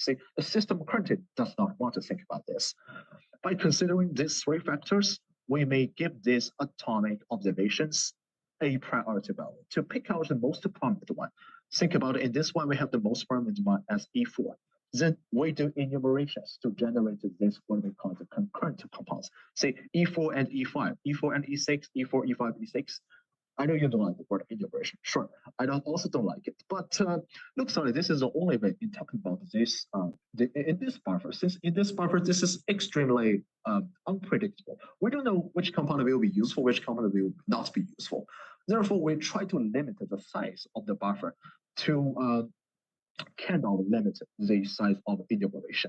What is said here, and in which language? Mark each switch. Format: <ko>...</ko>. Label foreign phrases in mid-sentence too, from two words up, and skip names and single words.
<en>See, the system currently does not want to think about this. By considering these 3 factors, we may give these atomic observations a priority value to pick out the most prominent one. Think about it. In this one, we have the most prominent one as E4. Then we do enumerations to generate this, what we call the concurrent compounds. Say E4 and E5, E4 and E6, E4, E5, E6. I know you don't like the word enumeration. Sure, I also don't like it. But look, sorry, this is the only way in talking about this in this buffer. Since in this buffer, this is extremely unpredictable. We don't know which compound will be useful, which compound will not be useful. Therefore, we try to limit the size of the buffer to cannot limit the size of enumeration.</en>